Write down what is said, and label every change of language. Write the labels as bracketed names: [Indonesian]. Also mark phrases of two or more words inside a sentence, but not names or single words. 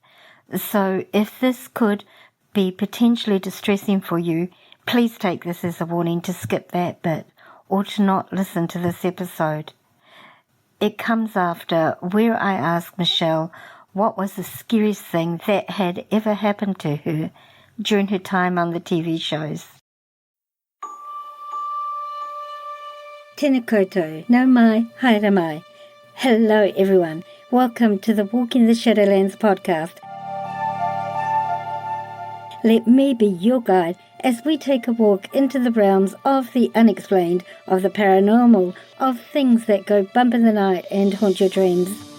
[English] So if this could be potentially distressing for you, please take this as a warning to skip that bit or to not listen to this episode. It comes after where I asked Michelle what was the scariest thing that had ever happened to her during her time on the TV shows. [Māori] Tēnā koutou, nau mai, haere mai. [English] Hello everyone, welcome to the Walking the Shadowlands podcast. Let me be your guide as we take a walk into the realms of the unexplained, of the paranormal, of things that go bump in the night and haunt your dreams.